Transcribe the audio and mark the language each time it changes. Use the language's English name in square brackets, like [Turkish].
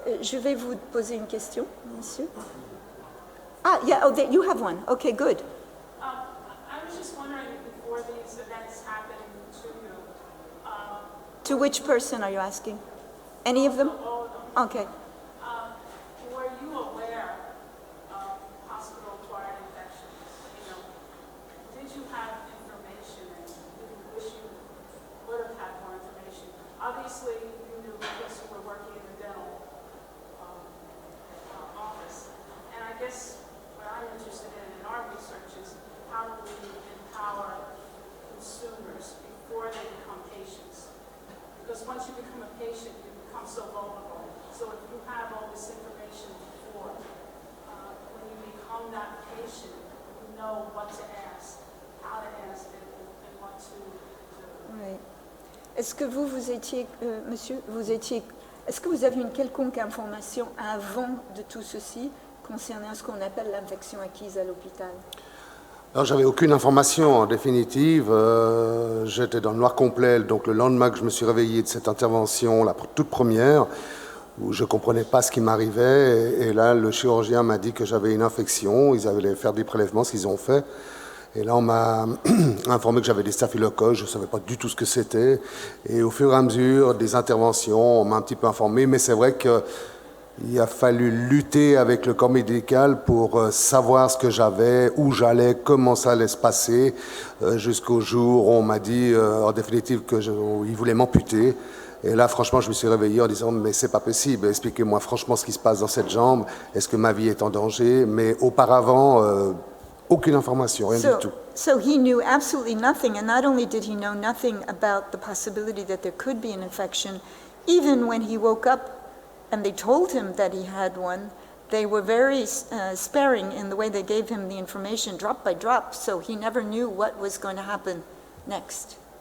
[French] Je vais vous poser une question, monsieur. [English] Ah, yeah, oh, you have one. Okay, good. I was just wondering, before these events happened to you... to which person are you asking? Any of them? All of them. Okay. Were you aware of hospital-acquired infections? You know, did you have information, and did you wish you would have had more information? Obviously, you knew because you were working in the dental office. And I guess what I'm interested in our research is how do we empower consumers before they become patients? Because once you become a patient, you become so vulnerable. So if you have all this information before, when you become that patient, you know what to ask, how to ask it, and what to do. [French] Oui. Est-ce que vous étiez, monsieur, est-ce que vous aviez une quelconque information avant de tout ceci concernant ce qu'on appelle l'infection acquise à l'hôpital? Alors, j'avais aucune information en définitive. J'étais dans le noir complet. Donc, le lendemain que je me suis réveillé de cette intervention, la toute première, où je ne comprenais pas ce qui m'arrivait. Et là, le chirurgien m'a dit que j'avais une infection. Ils allaient faire des prélèvements, ce qu'ils ont fait. Et là, on m'a informé que j'avais des staphylocoques. Je ne savais pas du tout ce que c'était. Et au fur et à mesure des interventions, on m'a un petit peu informé. Mais c'est vrai que il a fallu lutter avec le corps médical pour savoir ce que j'avais, où j'allais, comment ça allait se passer, jusqu'au jour où on m'a dit en définitive qu'il voulait m'amputer. Et là, franchement, je me suis réveillé en disant « mais c'est pas possible, expliquez-moi franchement ce qui se passe dans cette jambe, est-ce que ma vie est en danger ?» Mais auparavant, aucune information, rien du tout. [English] So he knew absolutely nothing, and not only did he know nothing about the possibility that there could be an infection, even when he woke up and they told him that he had one, they were very sparing in the way they gave him the information, drop by drop, so he never knew what was going to happen next.